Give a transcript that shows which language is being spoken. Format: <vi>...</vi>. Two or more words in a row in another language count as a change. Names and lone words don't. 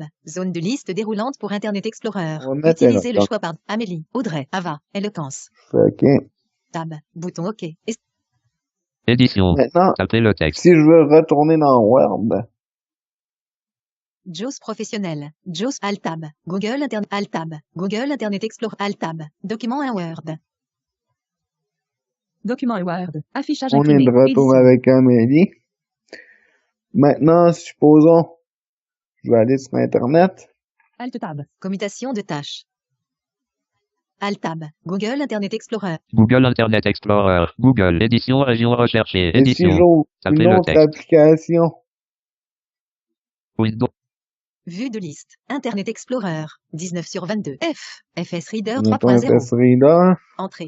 <fr>Zone de liste déroulante pour Internet Explorer. On va mettre Utilisez le Eloquence. choix par Amélie, Audrey, Ava, Eloquence. Je fais OK. Tab. Bouton OK. Édition. Maintenant, Tapez le texte. si je veux retourner dans Word, JAWS professionnel. JAWS Alt-Tab. Google Internet Alt-Tab. Google Internet Explorer Alt-Tab. Document 1 Word. Document Word. Affichage on est imprimé. de retour Édition. avec Amélie. Maintenant, supposons, je vais aller sur Internet. Alt Tab. Commutation de tâches. Alt-Tab. Google Internet Explorer. Google Internet Explorer. Google. Édition région recherchée. Et si Édition. j'ouvre Tapez une le autre texte. application, Windows. Vue de liste. Internet Explorer. 19 sur 22. FS Reader mettons 3.0. FS Reader, Entrée.</fr>